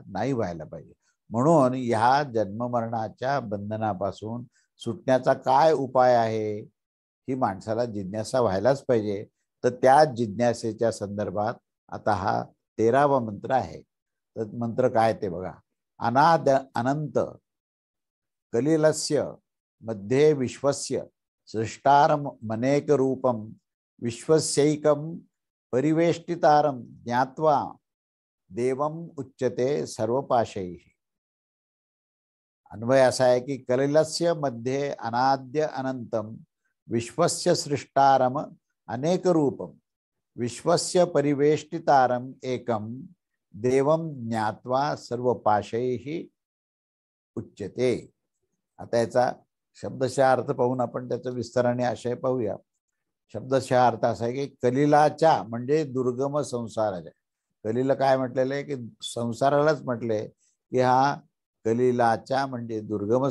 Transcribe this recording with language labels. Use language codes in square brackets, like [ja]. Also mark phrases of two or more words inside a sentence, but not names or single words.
[mr] नाही व्हायला पाहिजे. म्हणून ह्या जन्म मरणाच्या बंधनापासून सुटण्याचा काय उपाय आहे ही माणसाला जिज्ञासा व्हायलाच पाहिजे. तर त्या जिज्ञासेच्या संदर्भात आता हा 13वा मंत्र आहे. तर मंत्र काय ते बघा. [sa] अनाद अनंत कलिलस्य मध्ये विश्वस्य सृष्टारमनेक रूपम विश्वस्यैकम परिवेष्टितारं ज्ञात्वा देवम उच्यते सर्वपाशैः. [mr] अन्वय असा आहे की [sa] कलिलस्य मध्ये अनाद्य अनंतम विश्वस्य सृष्टारम अनेक रूपम विश्वस्य परिवेष्टितारम एकम देवम ज्ञात्वा सर्व पाशैः उच्यते. [mr] आता याचा शब्दशः अर्थ पाहून आपण त्याचा विस्ताराने आशय पाहूया. शब्दशः अर्थ असा आहे की कलिलाच्या म्हणजे दुर्गम संसाराच्या. कलिला काय म्हटलेलं आहे की संसारालाच म्हटले की हा कलिलाच्या म्हणजे दुर्गम